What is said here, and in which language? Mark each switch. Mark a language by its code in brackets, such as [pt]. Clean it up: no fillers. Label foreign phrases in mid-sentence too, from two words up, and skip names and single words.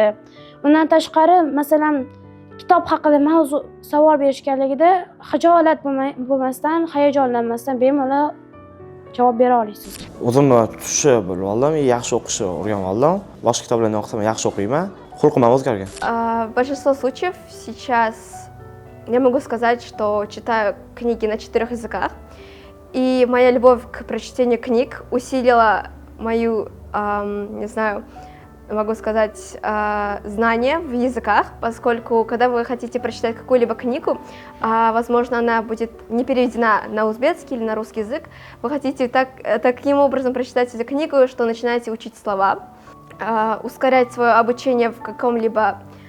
[uz] Undan tashqari, masalan, kitob haqida mavzu savol berishganligida xijolat bo'lmasdan, hayajonlanmasdan bemalol javob bera olasiz. O'zimni tutishi bo'lib oldim, yaxshi o'qishni o'rganib oldim. Boshqa kitoblarni o'qisam yaxshi o'qiyman. Xulqim ham o'zgargan. [ru] В большинстве случаев сейчас я могу сказать, что читаю книги на 4 языках, и моя любовь к прочтению книг усилила мою, не знаю, могу сказать, знания в языках, поскольку когда вы хотите прочитать какую-либо книгу, возможно, она будет не переведена на узбекский или на русский язык, вы хотите таким образом прочитать эту книгу, что начинаете учить слова, ускорять свое обучение в каком-либо